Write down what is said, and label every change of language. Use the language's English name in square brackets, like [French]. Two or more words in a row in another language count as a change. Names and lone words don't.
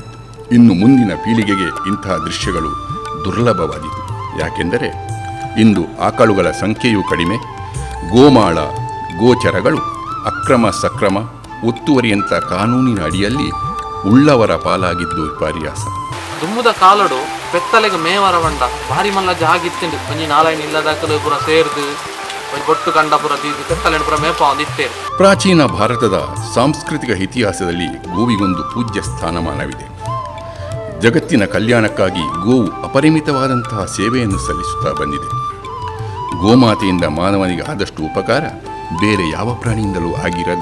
[Kannada] ಇನ್ನು ಮುಂದಿನ ಪೀಳಿಗೆಗೆ ಇಂತಹ ದೃಶ್ಯಗಳು ದುರ್ಲಭವಾದೀತು. ಯಾಕೆಂದರೆ ಇಂದು ಆಕಳುಗಳ ಸಂಖ್ಯೆಯೂ ಕಡಿಮೆ, ಗೋಮಾಳ ಗೋಚರಗಳು ಅಕ್ರಮ ಸಕ್ರಮ ಒತ್ತುವರಿಯಂಥ ಕಾನೂನಿನ ಅಡಿಯಲ್ಲಿ ಉಳ್ಳವರ ಪಾಲಾಗಿದ್ದು ವಿಪರ್ಯಾಸ. [Tulu] ದುಮ್ಮುದ ಕಾಲಡು ಪೆತ್ತಲೆಗೆ ಮೇವರ ಬಂಡ ಭಾರಿ ಮಲ್ಲ ಜಾಗಿತ್ತಿಂಡು ಒಂಜಿ ನಾರಾಯಣ ಇಲ್ಲದಾಕಲು ಪುರ ಸೇರ್ದು ಬೊಟ್ಟು ಕಂಡ ಪುರ ತೀರ್ದು ಪೆತ್ತಲೆಂಡು ಪುರ ಮೇಪ ಒಂದಿತ್ತೇರು. [Kannada] ಪ್ರಾಚೀನ ಭಾರತದ ಸಾಂಸ್ಕೃತಿಕ ಇತಿಹಾಸದಲ್ಲಿ ಗೋವಿಗೊಂದು ಪೂಜ್ಯ ಸ್ಥಾನಮಾನವಿದೆ. ಜಗತ್ತಿನ ಕಲ್ಯಾಣಕ್ಕಾಗಿ ಗೋವು ಅಪರಿಮಿತವಾದಂತಹ ಸೇವೆಯನ್ನು ಸಲ್ಲಿಸುತ್ತಾ ಬಂದಿದೆ. ಗೋಮಾತೆಯಿಂದ ಮಾನವನಿಗೆ ಆದಷ್ಟು ಉಪಕಾರ ಬೇರೆ ಯಾವ ಪ್ರಾಣಿಯಿಂದಲೂ ಆಗಿರದು.